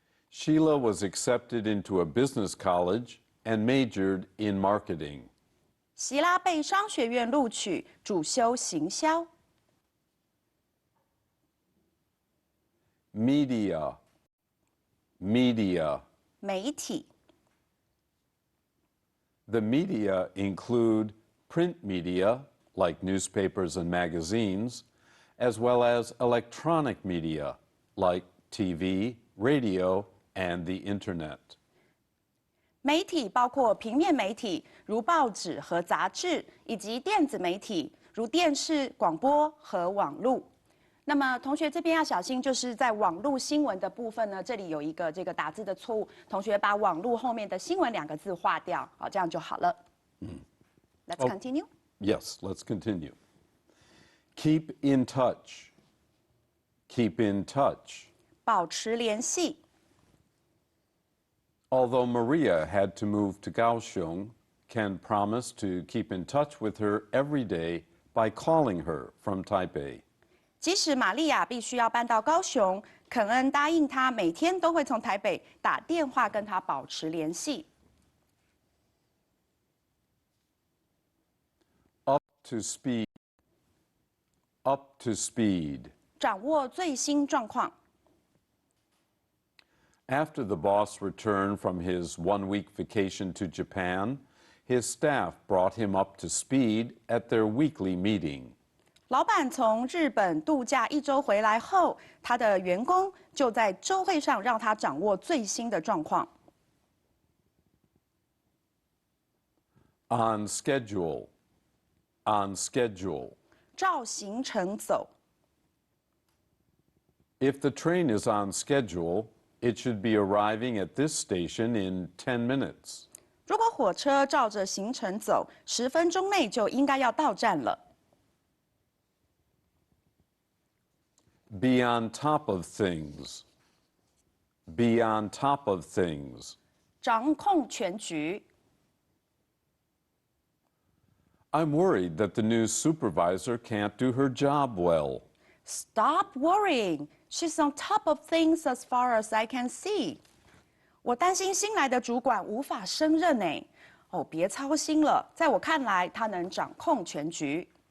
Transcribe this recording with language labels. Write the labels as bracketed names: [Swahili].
[English] Sheila was accepted into a business college and majored in marketing. [Chinese] 席拉被商学院录取，主修行销。 [English] Media. Media. [Chinese] 媒体。 [English] The media include print media, like newspapers and magazines, as well as electronic media, like TV, radio, and the internet. [Chinese] 媒体包括平面媒体，如报纸和杂志，以及电子媒体，如电视、广播和网络。那么同学这边要小心，就是在网络新闻的部分呢，这里有一个这个打字的错误，同学把网络后面的新闻2个字划掉，好，这样就好了。 [English] Let's continue. Yes, let's continue. Keep in touch. Keep in touch. [Chinese] 保持联系。 [English] Although Maria had to move to Kaohsiung, Ken promised to keep in touch with her every day by calling her from Taipei. [Chinese] 即使玛利亚必须要搬到高雄，肯恩答应她每天都会从台北打电话跟她保持联系。 [English] Up to speed. Up to speed. [Chinese] 掌握最新状况。 [English] After the boss returned from his 1-week vacation to Japan, his staff brought him up to speed at their weekly meeting. [Chinese] 老板从日本度假1周回来后，他的员工就在周会上让他掌握最新的状况。 [English] On schedule. On schedule. [Chinese] 照行程走。 [English] If the train is on schedule, it should be arriving at this station in 10 minutes. [Chinese] 如果火车照着行程走，10分钟内就应该要到站了。 [English] Be on top of things. Be on top of things. [Chinese] 掌控全局。 [English] I'm worried that the new supervisor can't do her job well. Stop worrying. She's on top of things as far as I can see. [Chinese] 我担心新来的主管无法胜任呢。哦，别操心了，在我看来，她能掌控全局。